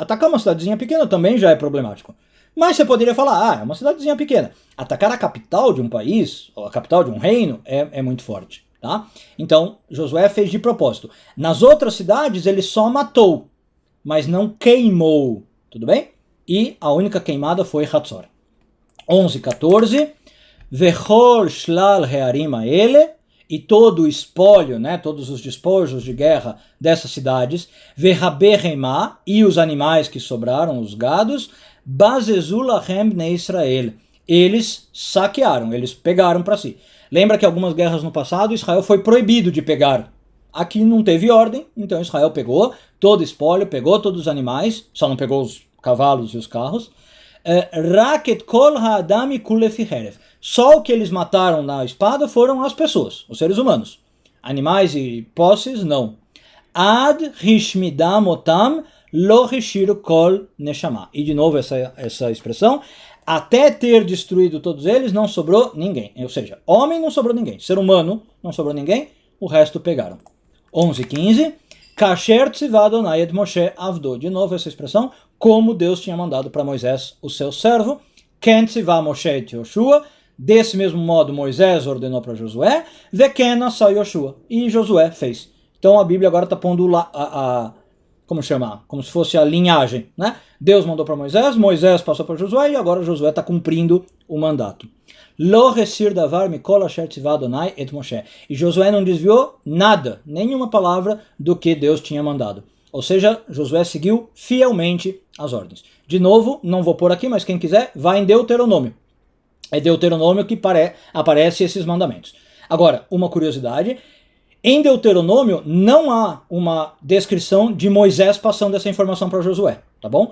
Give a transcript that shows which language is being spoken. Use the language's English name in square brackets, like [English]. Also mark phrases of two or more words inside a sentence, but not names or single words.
[Portuguese] Atacar uma cidadezinha pequena também já é problemático. Mas você poderia falar, é uma cidadezinha pequena. Atacar a capital de um país, ou a capital de um reino, é muito forte, tá? Então, Josué fez de propósito. Nas outras cidades, ele só matou, mas não queimou, tudo bem? E a única queimada foi Hatzor. [Hebrew] 11:14. וכל שלל הערים האלה, [Portuguese] e todo o espólio, né, todos os despojos de guerra dessas cidades, vehaberemá, e os animais que sobraram, os gados, [Hebrew] בזזו להם בני ישראל. [Portuguese] Eles saquearam, eles pegaram para si. Lembra que algumas guerras no passado Israel foi proibido de pegar. Aqui não teve ordem, então Israel pegou todo o espólio, pegou todos os animais, só não pegou os cavalos e os carros. [Hebrew] רק את כל האדם הכו לפי חרב. [Portuguese] Só o que eles mataram na espada foram as pessoas, os seres humanos. Animais e posses, não. [Hebrew] עד השמדם אותם לא השאירו כל נשמה. [Portuguese] E de novo essa expressão. Até ter destruído todos eles, não sobrou ninguém. Ou seja, homem não sobrou ninguém. Ser humano não sobrou ninguém. O resto pegaram. 11:15. [Hebrew] כאשר צוה יהוה את משה עבדו. [Portuguese] De novo essa expressão. Como Deus tinha mandado para Moisés, o seu servo. [Hebrew] כן צוה משה את יהושע. [Portuguese] Desse mesmo modo, Moisés ordenou para Josué. [Hebrew] וכן עשה יהושע. [Portuguese] E Josué fez. Então a Bíblia agora está pondo como chamar? Como se fosse a linhagem, né? Deus mandou para Moisés, Moisés passou para Josué e agora Josué está cumprindo o mandato. [Hebrew] לא הסיר דבר מכל אשר צוה יהוה את משה. [Portuguese] E Josué não desviou nada, nenhuma palavra do que Deus tinha mandado. Ou seja, Josué seguiu fielmente as ordens. De novo, não vou pôr aqui, mas quem quiser, vai em Deuteronômio. É Deuteronômio que aparece esses mandamentos. Agora, uma curiosidade, em Deuteronômio não há uma descrição de Moisés passando essa informação para Josué, tá bom?